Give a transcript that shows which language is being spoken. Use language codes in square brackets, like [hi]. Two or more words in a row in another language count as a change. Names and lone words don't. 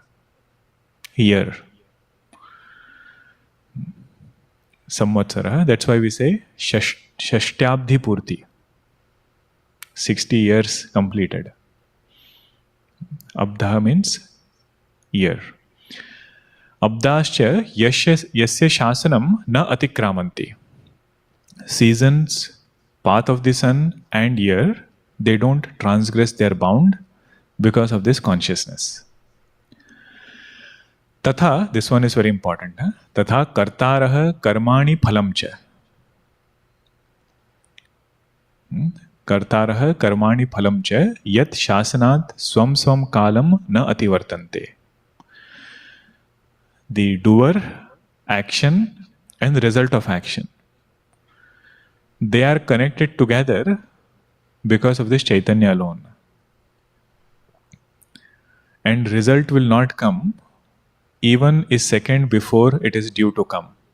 [en] Year. Samvatsara. That's why we say [sa] Shashtyabdhi Purti. [en] 60 years completed. Abdha means year. [sa] Abdascha yasya shasanam na atikramanti. [en] Seasons, path of the sun and year, they don't transgress their bound because of this consciousness. Tatha, this one is very important. [sa] Tatha kartaraha karmani phalam cha. Kartaraha karmani phalam cha yat shasanat swam swam kalam na ativartante. [en] The doer, action and the result of action. They are connected together because of this Chaitanya alone. And result will not come even a second before it is due to come.